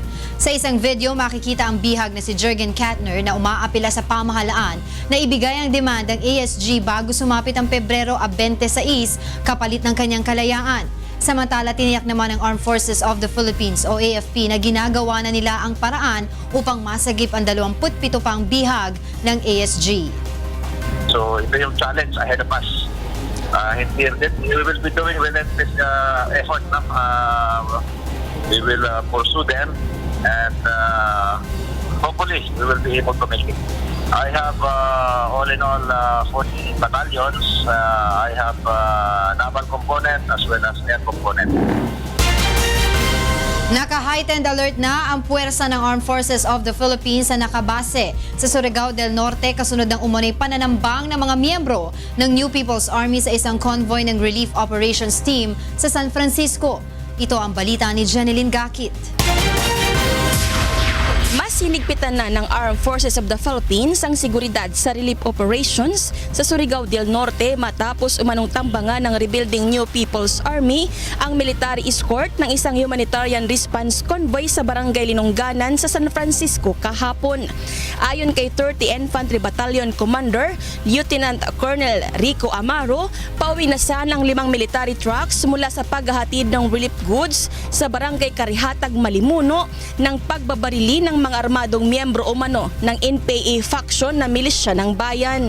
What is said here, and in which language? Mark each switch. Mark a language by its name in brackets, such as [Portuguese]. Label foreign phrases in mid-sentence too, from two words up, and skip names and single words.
[Filipino] Sa isang video, makikita ang bihag na si Jürgen Kettner na umaapila sa pamahalaan na ibigay ang demand ng ASG bago sumapit ang Pebrero 26 kapalit ng kanyang kalayaan. Samantala, tiniyak naman ng Armed Forces of the Philippines o AFP na ginagawa na nila ang paraan upang masagip ang 27 pang bihag ng ASG. So ito yung [English] challenge ahead of us. We will be doing relentless effort. We will pursue them and hopefully we will be able to make it. I have all in all 40 battalions. I have naval component as well as air component. [Filipino] Naka-heightened alert na ang puwersa ng Armed Forces of the Philippines na nakabase sa Surigao del Norte kasunod ng umunay pananambang ng mga miyembro ng New People's Army sa isang convoy ng Relief Operations Team sa San Francisco. Ito ang balita ni Jeneline Gakit. Mas hinigpitan na ng Armed Forces of the Philippines ang seguridad sa relief operations sa Surigao del Norte matapos umanong tambangan ng rebuilding New People's Army ang military escort ng isang humanitarian response convoy sa Barangay Linongganan sa San Francisco kahapon. Ayon kay 30 Infantry Battalion Commander Lieutenant Colonel Rico Amaro, pauwi na sanang 5 military trucks mula sa paghahatid ng relief goods sa Barangay Karihatag, Malimuno ng pagbabarili ng mga armadong miyembro umano ng NPA faction na milisya ng bayan.